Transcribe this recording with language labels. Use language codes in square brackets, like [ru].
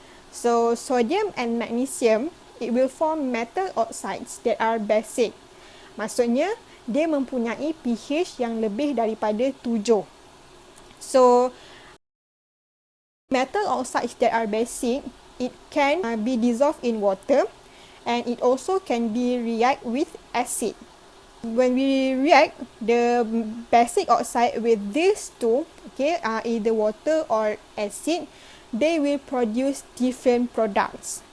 [en] So sodium and magnesium, it will form metal oxides that are basic. [id] Maksudnya, dia mempunyai pH yang lebih daripada 7. [en] So, metal oxides that are basic, it can be dissolved in water and it also can be react with acid. When we react the basic oxide with these two, okay, either water or acid, they will produce different products.